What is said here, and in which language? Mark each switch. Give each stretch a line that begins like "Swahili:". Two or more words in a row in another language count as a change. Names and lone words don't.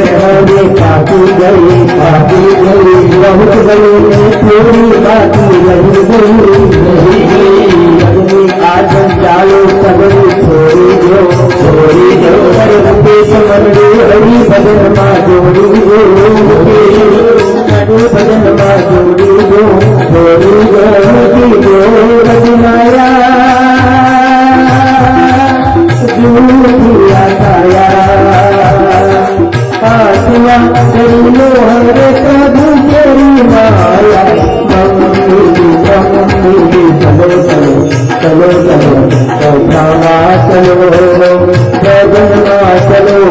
Gujarati: હવે પાકી ગઈ બહુ ગઈ થોડી બાકી રહી ગઈ આદમ ચાલો સગડી છોડી દો અરે મુકેશ મંડળી હરી ભજનમાં જોડી દો ભજનમાં જોડી દો છોડી દો રજનાયા
Hindi: हरे प्रभु तेरी माया चलो चलो चलो चलो कथा चलो भजना चलो